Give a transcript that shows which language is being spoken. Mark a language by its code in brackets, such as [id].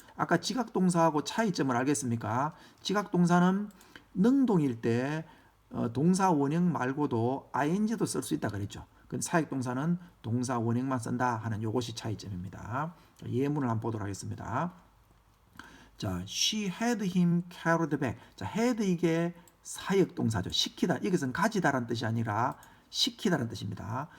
[ko] 아까 지각동사하고 차이점을 알겠습니까? 지각동사는 능동일 때 동사 원형 말고도 ing도 쓸 수 있다 그랬죠. 근데 사역동사는 동사 원형만 쓴다 하는 요것이 차이점입니다. 예문을 한번 보도록 하겠습니다. 자, [en] she had him carried back. [ko] 자, had 이게 사역동사죠. 시키다. 이것은 가지다라는 뜻이 아니라 시키다라는 뜻입니다.